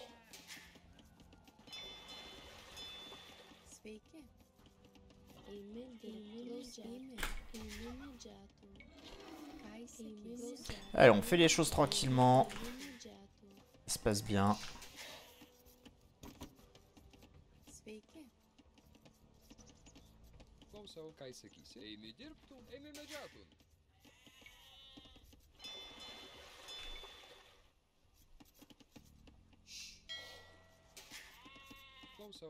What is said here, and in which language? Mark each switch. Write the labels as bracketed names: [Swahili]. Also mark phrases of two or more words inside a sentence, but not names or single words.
[Lithuanian] Sveiki. Einu medžiotojų. Ką įsakysi? [French] Allez, on fait les choses tranquillement. Ça se passe bien. [Lithuanian] Sveiki. Klausau. Ką įsakysi? Einu dirbti. Einu medžiotojus. Klausau.